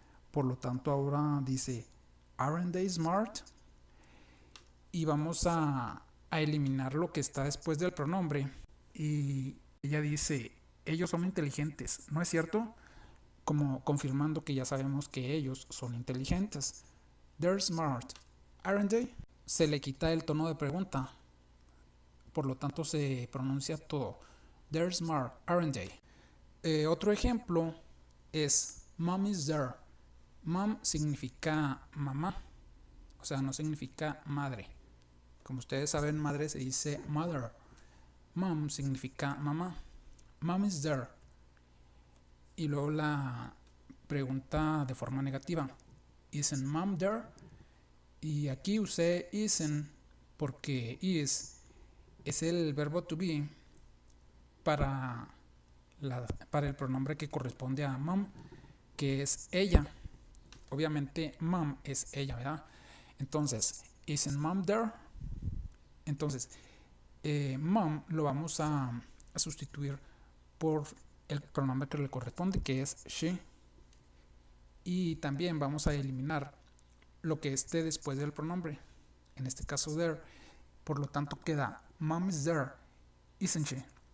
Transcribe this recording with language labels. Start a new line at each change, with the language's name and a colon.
Spanish: Por lo tanto, ahora dice,
English: aren't they smart?
Spanish: Y vamos a eliminar lo que está después del pronombre. Y ella dice, ellos son inteligentes, ¿no es cierto? Como confirmando que ya sabemos que ellos son inteligentes.
English: They're smart, aren't they?
Spanish: Se le quita el tono de pregunta, por lo tanto se pronuncia todo.
English: They're smart, aren't they?
Spanish: Otro ejemplo es
English: Mom is there.
Spanish: Mom significa mamá, o sea, no significa madre. Como ustedes saben, madre se dice mother. Mom significa mamá.
English: Mom is there.
Spanish: Y luego la pregunta de forma negativa.
English: Isn't mom there?
Spanish: Y aquí usé isn't porque es el verbo to be para el pronombre que corresponde a mom, que es ella. Obviamente mom es ella, ¿verdad?
English: Entonces, isn't mom there?
Spanish: Entonces, mom lo vamos a sustituir por el pronombre que le corresponde, que es she. Y también vamos a eliminar lo que esté después del pronombre, en este caso there. Por lo tanto queda
English: mom is there, isn't she?